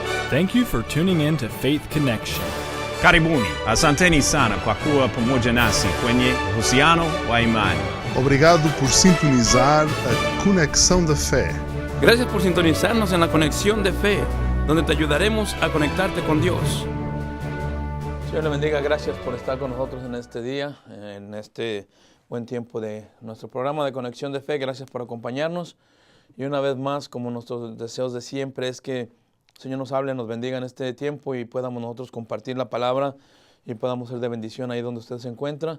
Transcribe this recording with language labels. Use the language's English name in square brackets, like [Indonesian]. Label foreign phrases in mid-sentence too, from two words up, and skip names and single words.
[English] Thank you for tuning in to Faith Connection. [Swahili] Karibuni, asanteni sana kwa kuwa pamoja nasi kwenye uhusiano wa imani. [Portuguese] Obrigado por sintonizar a Conexão da Fé. [Spanish] Gracias por sintonizarnos en la Conexión de Fe, donde te ayudaremos a conectarte con Dios. Señor le bendiga, gracias por estar con nosotros en este día, en este buen tiempo de nuestro programa de Conexión de Fe. Gracias por acompañarnos. Y una vez más, como nuestros deseos de siempre, es que el Señor nos hable, nos bendiga en este tiempo y podamos nosotros compartir la palabra y podamos ser de bendición ahí donde usted se encuentra.